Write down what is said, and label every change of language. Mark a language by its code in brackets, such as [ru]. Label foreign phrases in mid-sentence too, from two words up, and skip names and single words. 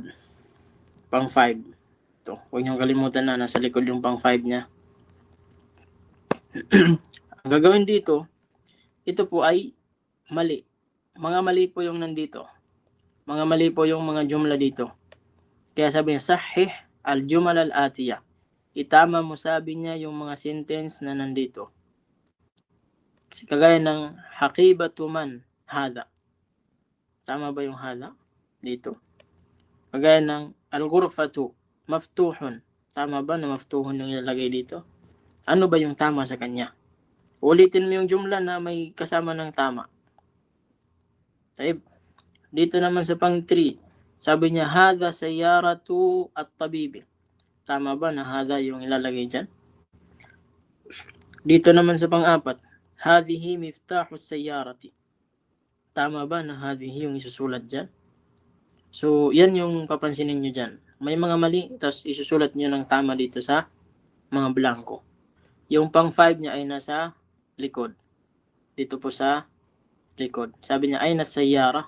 [tl] Pang 5. Ito, huwag niyong kalimutan na nasa likod yung pang 5 niya. Ang gagawin dito, ito po ay mali. Mga mali po yung nandito. Mga mali po yung mga jumla dito. Kaya sabi niya, [ar] صحح الجمل الآتية. [tl] Itama mo, sabi niya, yung mga sentence na nandito. Kasi kagaya ng [ar] حقيبة من هذا. [tl] Tama ba yung hada? Dito. Kagaya ng [ar] الغرفة مفتوح. [tl] Tama ba na maftuhun yung ilalagay dito? Ano ba yung tama sa kanya? Ulitin mo yung jumla na may kasama ng tama. Taib. Dito naman sa pang 3, sabi niya, [ar] هذا سيارة الطبيب. [tl] Tama ba na hada yung ilalagay dyan? Dito naman sa pang-4, [ar] هذه مفتاح سيارتي. [tl] Tama ba na hadihi yung isusulat dyan? So, yan yung papansinin nyo dyan. May mga mali, tapos isusulat nyo ng tama dito sa mga blanco. Yung pang 5 niya ay nasa likod. Dito po sa likod. Sabi niya, ay nasayyara.